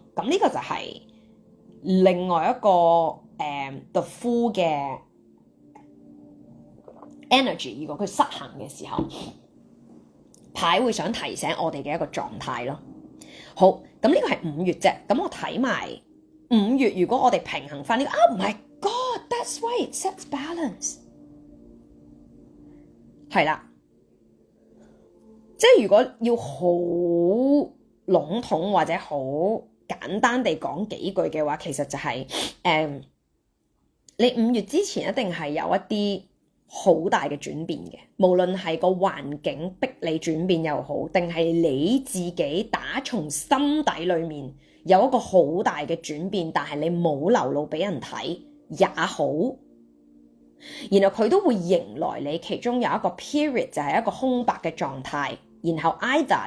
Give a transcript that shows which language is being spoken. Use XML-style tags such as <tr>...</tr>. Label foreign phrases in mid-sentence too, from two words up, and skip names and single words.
<yue>咁呢個就係另外一個 the Fool 嘅 energy。如果佢失衡嘅時候，牌會想提醒我哋嘅一個狀態咯。好，咁呢個係5月啫。咁我睇埋5月，如果我哋平衡翻呢個 ，</yue> <en>Oh my God，that's why it sets balance。</en> <yue>係啦，即係如果要好籠統或者好簡單地講幾句嘅話，其實就係你5月之前一定係有一啲好大嘅轉變嘅，無論係個環境逼你轉變又好，定係你自己打從心底裏面有一個好大嘅轉變，但係你冇流露俾人睇也好，然後佢都會迎來你其中有一個 period 就係一個空白嘅狀態，然後 either</yue>